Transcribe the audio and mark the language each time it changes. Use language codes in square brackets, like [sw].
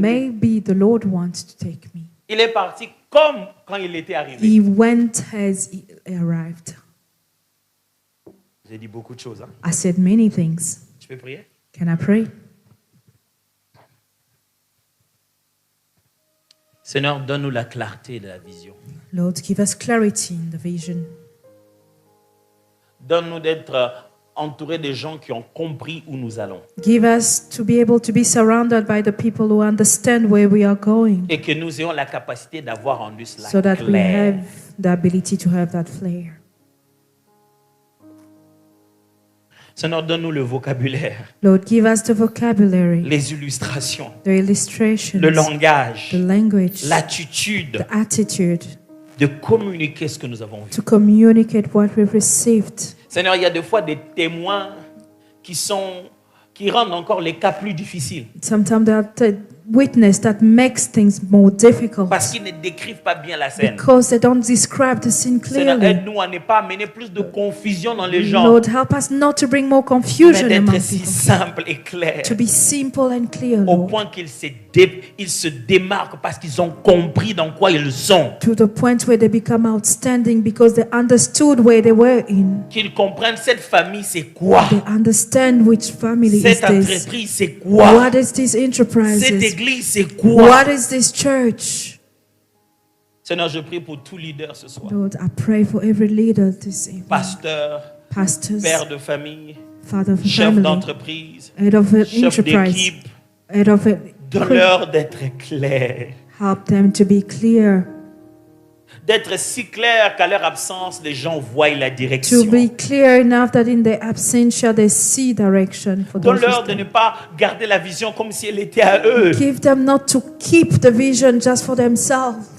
[en] maybe the Lord wants to take me. [fr] Il est parti comme quand il était arrivé. [en] He went as he arrived. [fr] J'ai dit beaucoup de choses. Hein. [en] I said many things. [fr] Tu peux prier? [en] Can I pray? [fr] Seigneur, donne-nous la clarté de la vision. [en] Lord, give us clarity in the vision. [fr] Donne-nous d'être entourés de gens qui ont compris où nous allons. [en] Give us to be able to be surrounded by the people who understand where we are going, [fr] Et que nous ayons la capacité d'avoir rendu cela [en] so that we [fr] clair. [en] have the ability to have that flair. [fr] Seigneur, donne-nous le vocabulaire, [en] Lord, give us the vocabulary, [fr] les illustrations, [en] the illustrations, [fr] le langage, [en] the language, [fr] l'attitude [en] the attitude [fr] de communiquer ce que nous avons vu. [en] to communicate what we've received. [fr] Seigneur, il y a des fois des témoins qui rendent encore les cas plus difficiles [en] Sometimes there are witness that makes things more difficult [fr] parce qu'ils ne décrivent pas bien la scène. [en] because they don't describe the scene [fr] Seigneur, [en] clearly. [fr] aide-nous à ne pas amener plus de confusion dans les gens, [en] Lord, help us not to bring more [fr] mais [en] confusion among [fr] d'être si [en] people, [fr] simple et clair, [en] to be simple and clear, [fr] au [en] Lord, [fr] point qu'ils se démarquent parce qu'ils ont compris dans quoi ils sont, [en] to the point where they become outstanding because they understood where they were in. [fr] qu'ils comprennent cette famille c'est quoi, [en] They understand which family is [fr] cette [en] this. [fr] entreprise c'est quoi, [en] What is this [fr] cette [en] enterprises? [fr] église c'est quoi. [en] What is this church? [fr] Seigneur, je prie pour tout leader ce soir, [en] Lord, I pray for every leader this evening. [fr] pasteur, [en] Pastors, [fr] père de famille, [en] father of a [fr] chef [en] family, [fr] d'entreprise, [en] head of an [fr] chef [en] enterprise, [fr] d'équipe, [en] head of a [fr] donne-leur d'être clair, [en] help them to be clear, [fr] d'être si clair qu'à leur absence, les gens voient la [en] to [fr] direction. [en] be clear enough that in their absentia they see direction for those who [fr] Donne-leur de [en] stand. [fr] ne pas garder la vision comme si elle était à eux. [en] Give them not to keep the vision just for themselves.